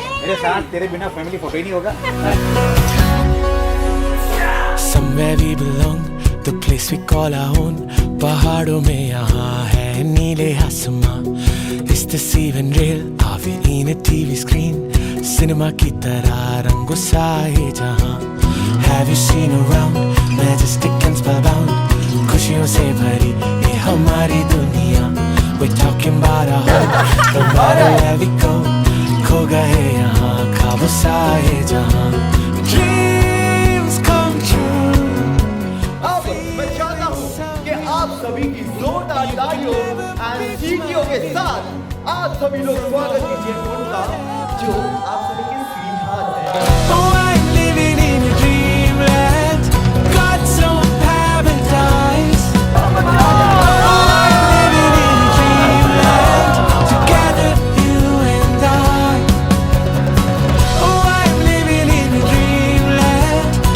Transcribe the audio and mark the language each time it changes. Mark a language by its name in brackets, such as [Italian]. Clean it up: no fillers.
[Hindi] मेरे साथ तेरे बिना फैमिली फोटो ही नहीं होगा [English] Somewhere we belong, the place we call our own. [Hindi] पहाड़ों में यहाँ है नीले आसमां. [English] Is this even real? Are we in a TV screen? [Hindi] Cinema की तरह रंगों सा ये जहाँ. [English] Have you seen around? Majestic and spellbound. [Hindi] खुशियों से भरी ये हमारी दुनिया. [English] We're talking about our home, no matter where we go. [Hindi] खो गए यहाँ ख्वाबों सा ये जहाँ. [English] Dreams come true. [Hindi] अब मैं चाहता हूँ कि आप सभी की जोरदार तालियों एंड सीटियों के साथ आप सभी लोग स्वागत कीजिए उनका जो आप सभी के स्वीटहार्ट है. [English] Oh, I'm living in a dreamland. God's own paradise. Oh, I'm living in a dreamland. Together, you and I. Oh, I'm living in a dreamland.